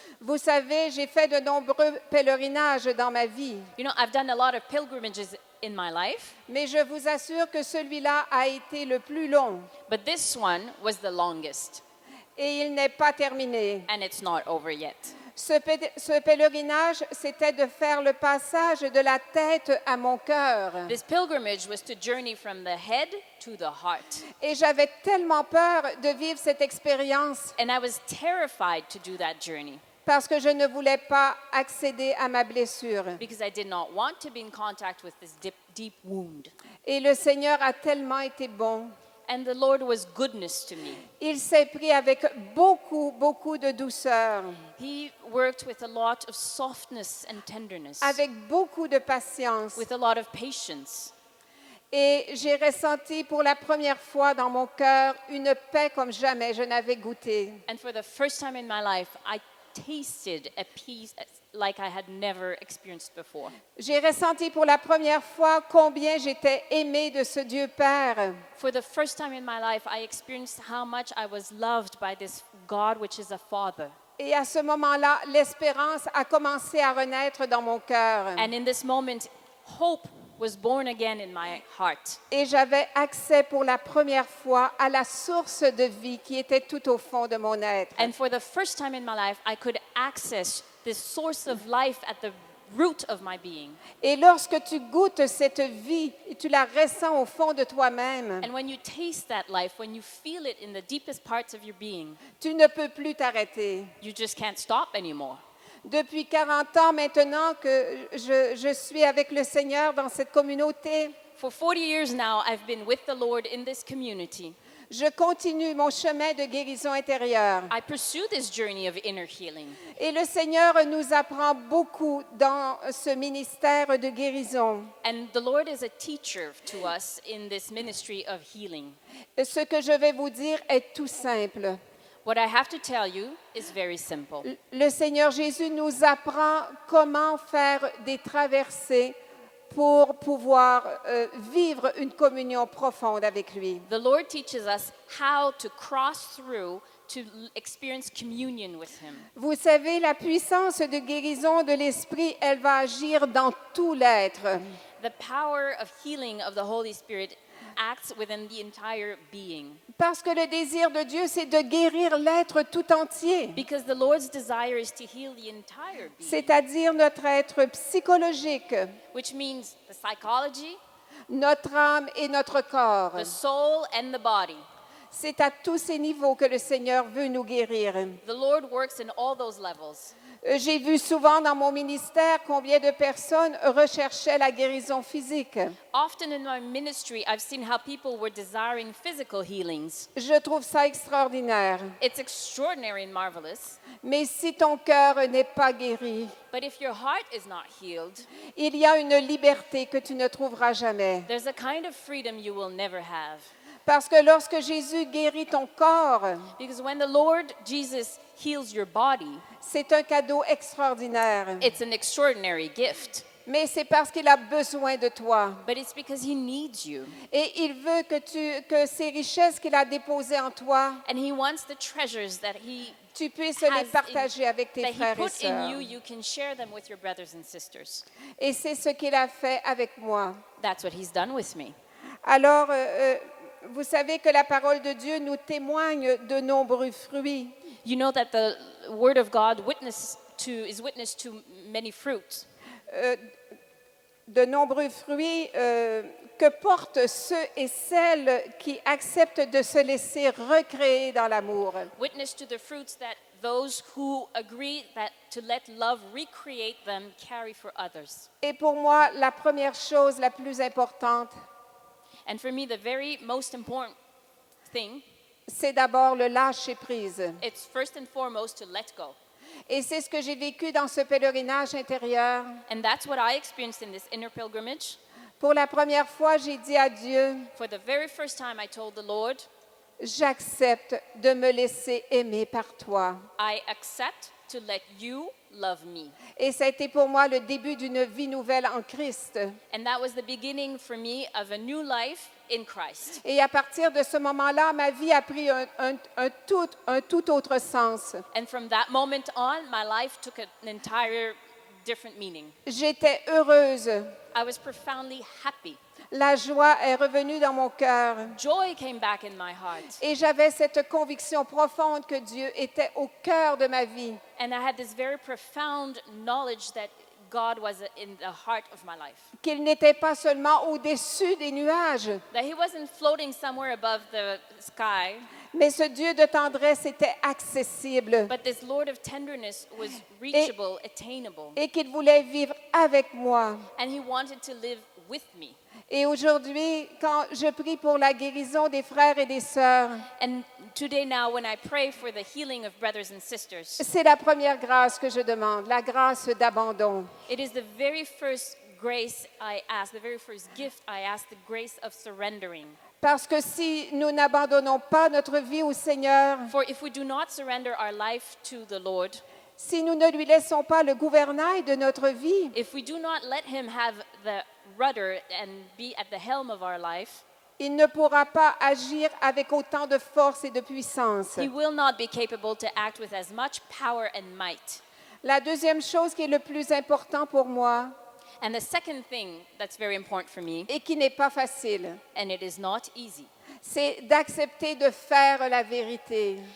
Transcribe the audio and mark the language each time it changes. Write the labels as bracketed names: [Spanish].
[French] Vous savez, j'ai fait de nombreux pèlerinages dans ma vie. [English] You know, I've done a lot of pilgrimages in my life, [French] mais je vous assure que celui-là a été le plus long [English] but this one was the longest, [French] et il n'est pas terminé. [English] and it's not over yet. [French] Ce pèlerinage, c'était de faire le passage de la tête à mon cœur. [English] This pilgrimage was to journey from the head to the heart. [French] Et j'avais tellement peur de vivre cette expérience [English] And I was terrified to do that journey [French] parce que je ne voulais pas accéder à ma blessure. [English] because I did not want to be in contact with this deep wound. [French] Et le Seigneur a tellement été bon. [English] And the Lord was goodness to me. [French] Il s'est pris avec beaucoup, beaucoup de douceur, [English] He worked with a lot of softness and tenderness, [French] avec beaucoup de patience. [English] with a lot of patience. [French] Et j'ai ressenti pour la première fois dans mon cœur une paix comme jamais je n'avais goûté. [English] And for the first time in my life, I tasted a peace like I had never experienced before. [French] J'ai ressenti pour la première fois combien j'étais aimée de ce Dieu Père. [English] For the first time in my life, I experienced how much I was loved by this God, which is a Father. [French] Et à ce moment-là, l'espérance a commencé à renaître dans mon cœur. [English] And in this moment, hope was born again in my heart. [French] Et j'avais accès pour la première fois à la source de vie qui était tout au fond de mon être. [English] And for the first time in my life, I could access this source of life at the root of my being. [French] Et lorsque tu goûtes cette vie, tu la ressens au fond de toi-même, [English] And when you taste that life, when you feel it in the deepest parts of your being, [French] tu ne peux plus t'arrêter. [English] you just can't stop anymore. [French] Depuis 40 ans maintenant que je suis avec le Seigneur dans cette communauté, [English] For 40 years now, I've been with the Lord in this community. [French] je continue mon chemin de guérison intérieure. [English] I pursue this journey of inner healing. [French] Et le Seigneur nous apprend beaucoup dans ce ministère de guérison. [English] And the Lord is a teacher to us in this ministry of healing. [French] Ce que je vais vous dire est tout simple. [English] What I have to tell you is very simple. [French] Le Seigneur Jésus nous apprend comment faire des traversées pour pouvoir vivre une communion profonde avec lui. [English] The Lord teaches us how to cross through to experience communion with Him. [French] Vous savez, la puissance de guérison de l'Esprit, elle va agir dans tout l'être. [English] The power of healing of the Holy Spirit acts within the entire being. [French] Parce que le désir de Dieu, c'est de guérir l'être tout entier, [English] Because the Lord's desire is to heal the entire being, [French] c'est-à-dire notre être psychologique, [English] which means the psychology, [French] notre âme et notre corps. [English] the soul, and the body. [French] C'est à tous ces niveaux que le Seigneur veut nous guérir. [English] The Lord works in all those levels. [French] J'ai vu souvent dans mon ministère combien de personnes recherchaient la guérison physique. [English] Often in my ministry, I've seen how people were desiring physical healings. [French] Je trouve ça extraordinaire. [English] It's extraordinary and marvelous. [French] Mais si ton cœur n'est pas guéri, [English] But if your heart is not healed, [French] il y a une liberté que tu ne trouveras jamais. [English] there's a kind of freedom you will never have. [French] Parce que lorsque Jésus guérit ton corps, [English] Because when the Lord Jesus heals your body, [French] c'est un cadeau extraordinaire. [English] it's an extraordinary gift. [French] Mais c'est parce qu'il a besoin de toi. [English] But it's because He needs you. [French] Et il veut que ces richesses qu'il a déposées en toi, [English] And He wants the treasures that He [French] tu puisses [English] has [French] les partager avec tes [English] that He [French] frères et [English] put in [French] sœurs. [English] you, you can share them with your brothers and sisters. [French] Et c'est ce qu'il a fait avec moi. [English] That's what He's done with me. [French] Alors, vous savez que la parole de Dieu nous témoigne de nombreux fruits. [English] You know that the Word of God is witness to many fruits. [French] De nombreux fruits que portent ceux et celles qui acceptent de se laisser recréer dans l'amour. [English] Witness to the fruits that those who agree that to let love recreate them carry for others. [French] Et pour moi, la première chose la plus importante, [English] And for me, the very most important thing, [French] c'est d'abord le lâcher-prise. [English] it's first and foremost to let go. [French] Et c'est ce que j'ai vécu dans ce pèlerinage intérieur. [English] And that's what I experienced in this inner pilgrimage. [French] Pour la première fois, j'ai dit à Dieu, [English] For the very first time, I told the Lord, [French] j'accepte de me laisser aimer par toi. [English] I accept to let you love me. [French] Et ça a été pour moi le début d'une vie nouvelle en Christ. [English] And that was the beginning for me of a new life in Christ. [French] Et à partir de ce moment-là, ma vie a pris un tout autre sens. [English] And from that moment on, my life took an entire different meaning. [French] J'étais heureuse. [English] I was profoundly happy. [French] La joie est revenue dans mon cœur. [English] Joy came back in my heart. [French] Et j'avais cette conviction profonde que Dieu était au cœur de ma vie. [English] And I had this very profound knowledge that God was in the heart of my life. [French] Qu'il n'était pas seulement au-dessus des nuages, [English] That He wasn't floating somewhere above the sky, [French] mais ce Dieu de tendresse était accessible [English] but this Lord of tenderness was reachable, attainable. [French] et qu'il voulait vivre avec moi. [English] And He wanted to live with me. [French] Et aujourd'hui, quand je prie pour la guérison des frères et des sœurs, [English] And today now, when I pray for the healing of brothers and sisters, [French] c'est la première grâce que je demande, la grâce d'abandon. [English] it is the very first grace I ask, the very first gift I ask, the grace of surrendering. [French] Parce que si nous n'abandonnons pas notre vie au Seigneur, [English] For if we do not surrender our life to the Lord, [French] si nous ne lui laissons pas le gouvernail de notre vie, [English] if we do not let Him have the rudder and be at the helm of our life, [French] il ne pourra pas agir avec autant de force et de puissance. [English] He will not be capable to act with as much power and might. [French] La deuxième chose qui est le plus important pour moi [English] And the second thing that's very important for me, [French] et qui n'est pas facile, [English] and it is not easy, [French] c'est d'accepter de faire la vérité.